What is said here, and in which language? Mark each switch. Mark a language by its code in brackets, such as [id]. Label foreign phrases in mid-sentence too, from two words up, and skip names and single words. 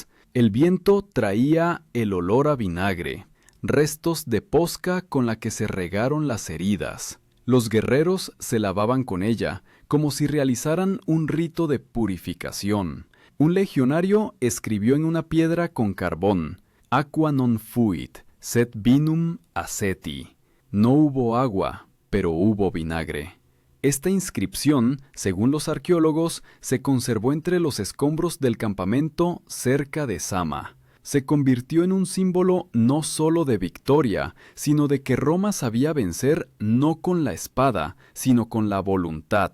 [es] El viento traía el olor a vinagre, restos de posca con la que se regaron las heridas. Los guerreros se lavaban con ella, como si realizaran un rito de purificación. Un legionario escribió en una piedra con carbón: [la] «Aqua non fuit, sed vinum aceti». [es] No hubo agua, pero hubo vinagre. Esta inscripción, según los arqueólogos, se conservó entre los escombros del campamento cerca de Sama. Se convirtió en un símbolo no solo de victoria, sino de que Roma sabía vencer no con la espada, sino con la voluntad.